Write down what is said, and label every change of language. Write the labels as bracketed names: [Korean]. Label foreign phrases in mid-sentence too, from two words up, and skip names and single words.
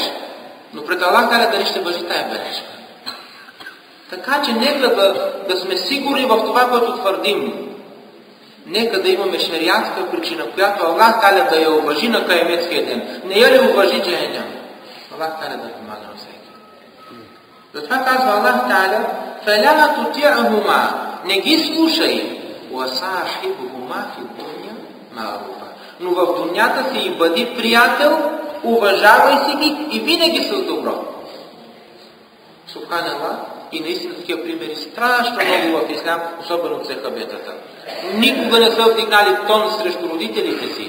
[Bulgarian] Но пред Аллах Та'аля дали ще бъжи тая бележка. Така че нека да сме сигурни в това, което твърдим. Нека да имаме шериатска причина, която Аллах Та'аля да я уважи на каяметския ден. Не я ли уважи, че е няма. Аллах Та'аля да помага на всеки. Затова казва Аллах Та'аля: [Arabic] فَلَا تُطِعْهُمَا. [Bulgarian] Не ги слушай. [Arabic] وَصَاحِبْهُمَا فِي الدُّنْيَا مَعْرُوفًا. [Bulgarian] Но в дунята си и бъди приятел, уважавай си ги и винаги с добро. Субханаллах, и наистина такива примери страшно много в ислям, особено от сахабетата. Никога не са вдигнали тон срещу родителите си.